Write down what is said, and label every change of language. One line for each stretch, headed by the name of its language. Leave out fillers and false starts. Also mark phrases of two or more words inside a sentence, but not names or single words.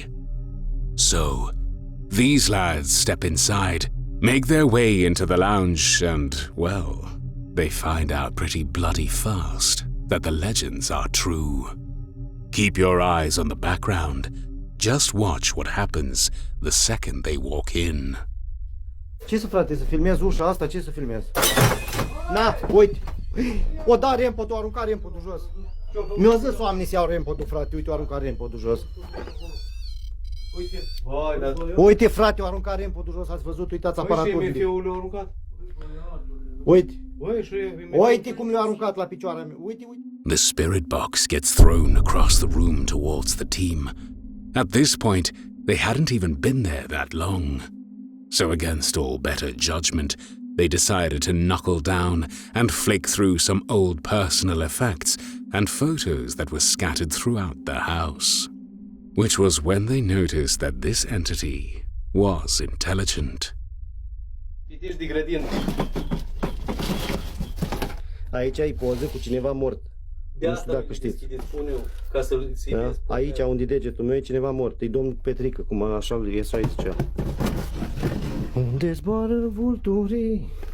English: So, these lads step inside, make their way into the lounge, and, well, they find out pretty bloody fast that the legends are true. Keep your eyes on the background. Just watch what happens the second they walk in.
Romanian: Ce să, frate, să filmez ușa asta? Ce să filmez? Na, uite! O da rempotul, o arunca rempotul jos. Mi-au zis oamenii să iau rempotul, frate, uite, o arunca rempotul jos. Uite, frate, o arunca rempotul jos, ați văzut? Uitați aparatul. Uite, fiul le-a aruncat. Uite. Uite cum le-a aruncat la picioarea mea. Uite, uite.
English: The spirit box gets thrown across the room towards the team. At this point, they hadn't even been there that long. So against all better judgment, they decided to knuckle down and flick through some old personal effects and photos that were scattered throughout the house. Which was when they noticed that this entity was intelligent.
Romanian: Aici ai poze cu cineva mort. Nu știu dacă știți. Da? Aici, unde degetul meu, e cineva mort. E domnul Petrică, cum așa Iesu zicea. Unde zboară vulturii?